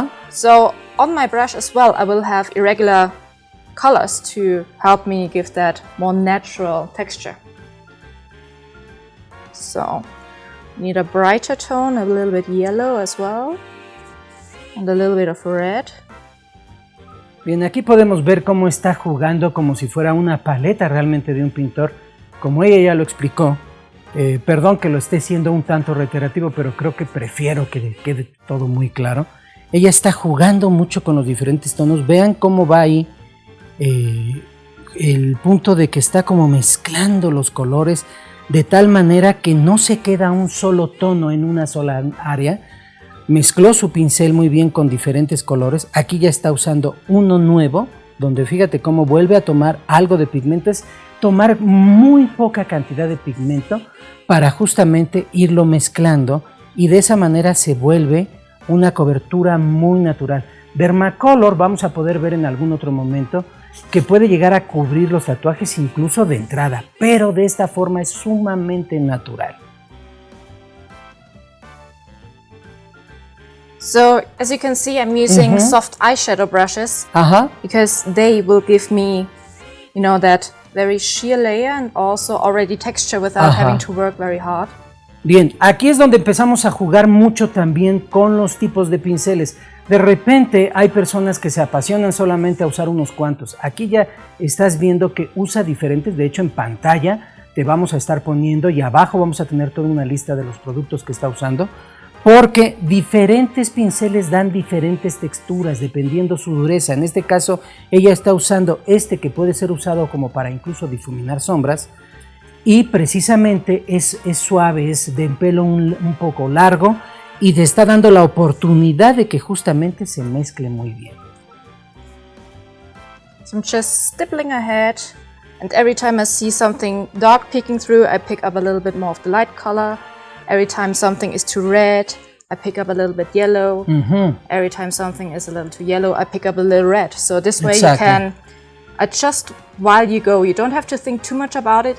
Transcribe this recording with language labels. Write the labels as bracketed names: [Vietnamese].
[English] So on my brush as well, I will have irregular colors to help me give that more natural texture. So Need a brighter tone, a little bit yellow as well. And a little bit of red. [Spanish] Bien, aquí podemos ver cómo está jugando como si fuera una paleta realmente de un pintor, como ella ya lo explicó. Perdón que lo esté siendo un tanto reiterativo, pero creo que prefiero que quede todo muy claro. Ella está jugando mucho con los diferentes tonos. Vean cómo va ahí el punto de que está como mezclando los colores de tal manera que no se queda un solo tono en una sola área. Mezcló su pincel muy bien con diferentes colores. Aquí ya está usando uno nuevo, donde fíjate cómo vuelve a tomar algo de pigmento. Es tomar muy poca cantidad de pigmento para justamente irlo mezclando y de esa manera se vuelve una cobertura muy natural. Vermacolor vamos a poder ver en algún otro momento que puede llegar a cubrir los tatuajes incluso de entrada, pero de esta forma es sumamente natural. [English] So, as you can see, I'm using soft eyeshadow brushes because they will give me, you know, that very sheer layer and also already texture without having to work very hard. [Spanish] Bien, aquí es donde empezamos a jugar mucho también con los tipos de pinceles. De repente hay personas que se apasionan solamente a usar unos cuantos. Aquí ya estás viendo que usa diferentes, de hecho en pantalla te vamos a estar poniendo y abajo vamos a tener toda una lista de los productos que está usando. Porque diferentes pinceles dan diferentes texturas dependiendo su dureza. En este caso ella está usando este que puede ser usado como para incluso difuminar sombras y precisamente es suave, es de pelo un poco largo y te está dando la oportunidad de que justamente se mezcle muy bien. [English] So I'm just stippling ahead and every time I see something dark peeking through, I pick up a little bit more of the light color. Every time something is too red, I pick up a little bit yellow. Every time something is a little too yellow, I pick up a little red. So this way you can adjust while you go. You don't have to think too much about it.